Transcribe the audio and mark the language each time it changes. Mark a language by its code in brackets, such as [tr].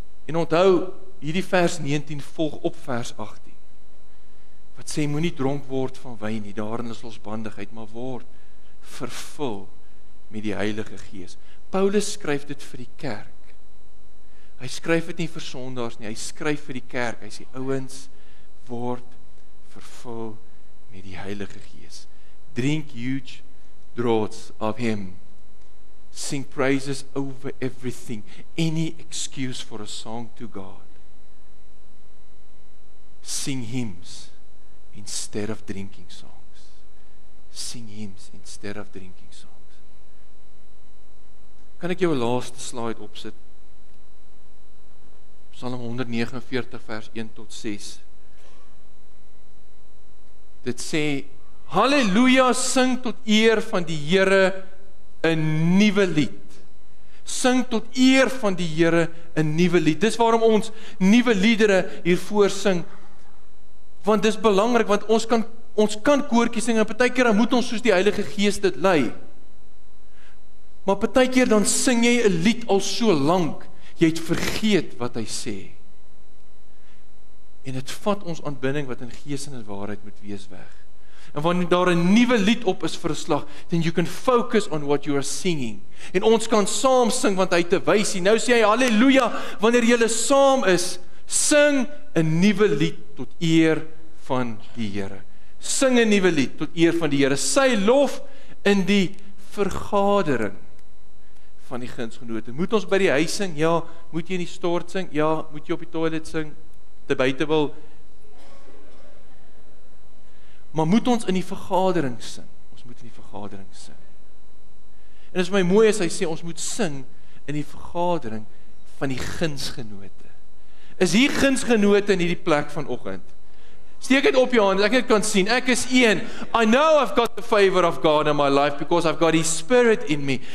[af] En onthou, hierdie vers 19 volg op vers 18, wat sê, moenie dronk word van wyn nie, daarin is losbandigheid, maar word vervul met die Heilige Gees. Paulus skryf dit vir die kerk. Hy skryf dit nie vir sondaars nie, hy skryf vir die kerk. Hy sê, ouens, word vervul met die Heilige Gees. [en] Drink huge draughts of Him. Sing praises over everything. Any excuse for a song to God. Sing hymns instead of drinking songs. Sing hymns instead of drinking songs. [af] Kan ek jou 'n laaste slide opsit? Psalm 149 vers 1 tot 6. Dit sê, Halleluja, sing tot eer van die Here 'n nuwe lied. Sing tot eer van die Here 'n nuwe lied. Dis waarom ons nuwe liedere hiervoor sing. Want dis belangrik, want ons kan koortjies sing, en partykeer dan moet ons soos die Heilige Gees dit lei. Maar partykeer dan sing jy 'n lied al so lank, jy het vergeet wat hy sê. En dit vat ons aanbidding wat in gees en in waarheid moet wees weg. En wanneer daar 'n nuwe lied op is vir 'n slag, [en] then you can focus on what you are singing. [af] En ons kan saam sing, want hy het 'n wysie. Nou sê hy, halleluja, wanneer julle saam is, sing 'n nuwe lied tot eer van die Here. Sing 'n nuwe lied tot eer van die Here. Sy lof in die vergadering van die gunsgenote. Moet ons by die huis sing? Ja. Moet jy in die stort sing? Ja. Moet jy op die toilet sing? Te buite wil? Maar moet ons in die vergadering sing? Ons moet in die vergadering sing. En dit is my mooi as hy sê, ons moet sing in die vergadering van die gunsgenote. Is hier gunsgenote in hierdie plek vanoggend? Steek dit op jou hand, ek het kan sien, ek is een. [en] I know I've got the favor of God in my life, because I've got His Spirit in me.